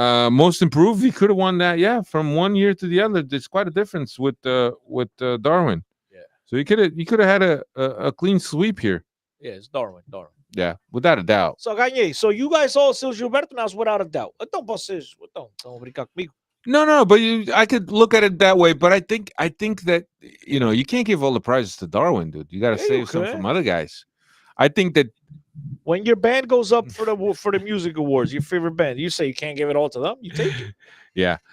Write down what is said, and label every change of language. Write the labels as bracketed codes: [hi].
[en] Most improved, he could have won that. Yeah, from one year to the other, there's quite a difference with Darwin. Yeah. So he could have had a clean sweep here. Yeah, it's Darwin. Yeah, without a doubt. [pt] So, ganhei. [en] So, you guys all still Gilberto now, without a doubt. [pt] Então, vocês, estão brincar comigo? [en] No, but I could look at it that way. But I think that, you can't give all the prizes to Darwin, dude. You got to save some from other guys. I think that when your band goes up for the music awards, your favorite band, you say you can't give it all to them. You take it. Yeah.